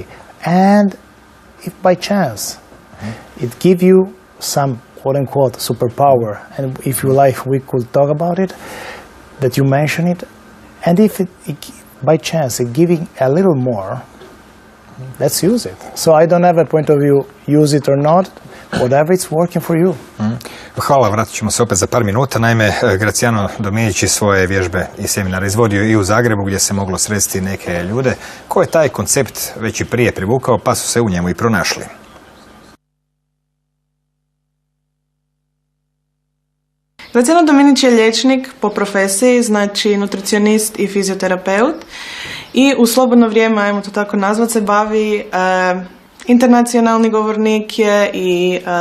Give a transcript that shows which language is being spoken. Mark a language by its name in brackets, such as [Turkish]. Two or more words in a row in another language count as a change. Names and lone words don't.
[English] And if by chance it gives you some, quote unquote, superpower, and if you like, we could talk about it, that you mention it, and if it by chance it's giving a little more, let's use it. So I don't have a point of view, use it or not, whatever it's working for you. [Croatian] Hvala, vratit ćemo se opet za par minuta. Naime, Graciano Dominici svoje vježbe i seminare izvodio i u Zagrebu, gdje se moglo sresti neke ljude koje je taj koncept već i prije privukao, pa su se u njemu i pronašli. Graciano Dominici je liječnik po profesiji, znači nutricionist i fizioterapeut, i u slobodno vrijeme, ajmo to tako nazvat, se bavi, internacionalni govornik je i